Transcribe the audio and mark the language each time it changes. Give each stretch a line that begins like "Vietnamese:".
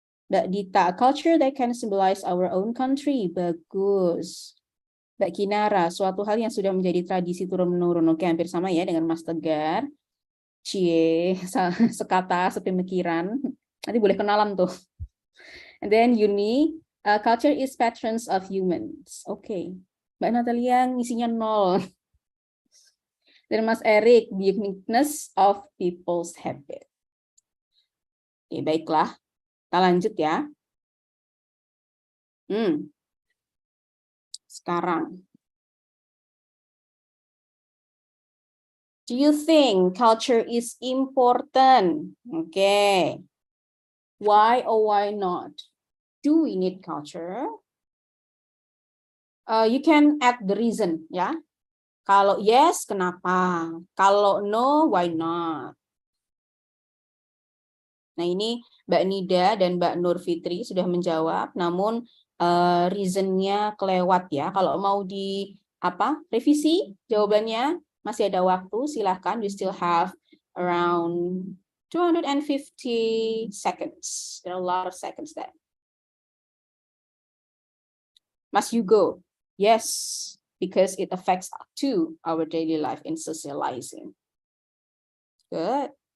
English: Mbak Dita, a culture that can symbolize our own country.
Indonesian: Bagus. Mbak Kinara, suatu hal yang sudah menjadi tradisi turun-menurun. Oke, hampir sama ya dengan Mas Tegar. Cie, sekata, sepemikiran. Nanti boleh kenalan tuh.
English: And then Yuni, culture is patrons of humans.
Indonesian: Oke. Mbak Natalia ngisinya 0. Dan Mas Erik,
English: the uniqueness of people's habit.
Indonesian: Oke, baiklah. Kita lanjut ya. Sekarang.
English: Do you think culture is important? Okay. Why or why not? Do we need culture? You can add the reason, ya.
Indonesian: Kalau yes, kenapa? Kalau no,
English: why not?
Indonesian: Nah, ini Mbak Nida dan Mbak Nur Fitri sudah menjawab, namun reasonnya kelewat ya. Kalau mau di revisi jawabannya, masih ada waktu, silahkan.
English: We still have around 250 seconds. There are a lot of seconds there. Mas Hugo, yes, because it affects to our daily life in socializing. Good.